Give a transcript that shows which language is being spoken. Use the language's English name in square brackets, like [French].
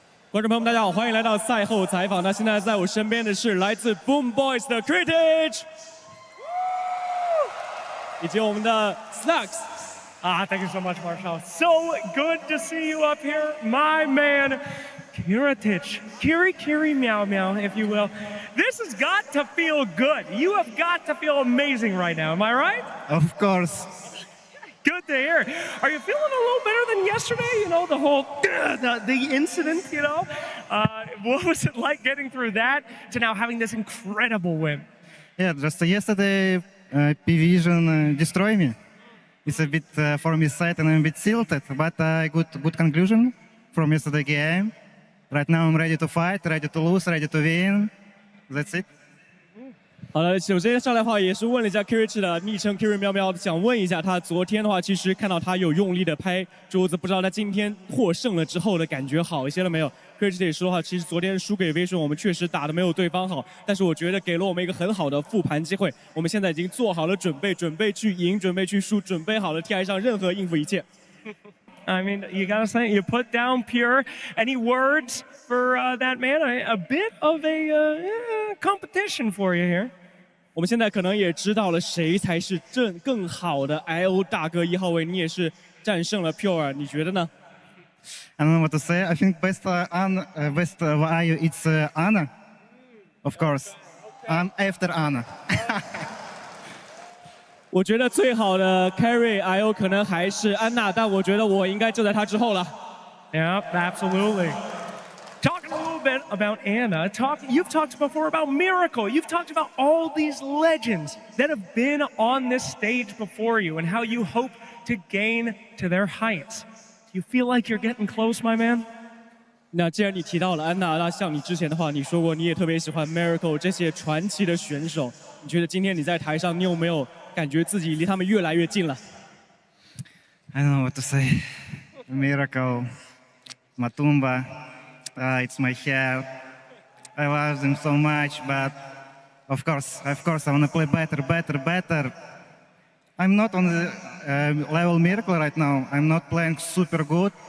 [Chinese] 观众朋友们，大家好，欢迎来到赛后采访。那现在在我身边的是来自 BOOMBOYS 的 Critic， 以及我们的 Slugs。 [English] Thank you so much, Marshall. So good to see you up here, my man. Kiritich, Kiri Meow Meow, if you will. This has got to feel good. You have got to feel amazing right now. Am I right? Of course. Good to hear. Are you feeling a little better than yesterday? You know, the whole the incident. You know, what was it like getting through that to now having this incredible win? Yeah, just yesterday, P-Vision destroyed me. It's a bit for me sad and I'm a bit tilted, but good conclusion from yesterday game. Right now I'm ready to fight, ready to lose, ready to win. That's it. [Chinese] 好了，首先上来的话也是问了一下 Kiri 的昵称 Kiri 喵喵，想问一下他昨天的话，其实看到他有用力的拍桌子，不知道他今天获胜了之后的感觉好一些了没有 ？Kiri 也说哈，其实昨天输给 Vision， 我们确实打得没有对方好，但是我觉得给了我们一个很好的复盘机会，我们现在已经做好了准备，准备去赢，准备去输，准备好了 TI 上任何应付一切。 [English] I mean, you gotta say, you put down Pure. Any words for that man? A bit of a competition for you here. [Chinese] 我们现在可能也知道了谁才是更好的 IO 大哥1号位，你也是战胜了 Pure， 你觉得呢？ [English] I don't know what to say. I think best IO it's Anna, of course. I'm after Anna. [Chinese] 我觉得最好的 carry IO 可能还是安娜，但我觉得我应该就在她之后了。 [English] Yep, absolutely. Talking a little bit about Anna, you've talked before about Miracle. You've talked about all these legends that have been on this stage before you and how you hope to gain to their heights. Do you feel like you're getting close, my man? [Chinese] 那既然你提到了安娜，那像你之前的话，你说过你也特别喜欢 Miracle 这些传奇的选手，你觉得今天你在台上，你有没有感觉自己离他们越来越近了？ [English] I don't know what to say. Miracle, Matumba, it's my heart. I love them so much, but of course, I want to play better. I'm not on the level Miracle right now. I'm not playing super good.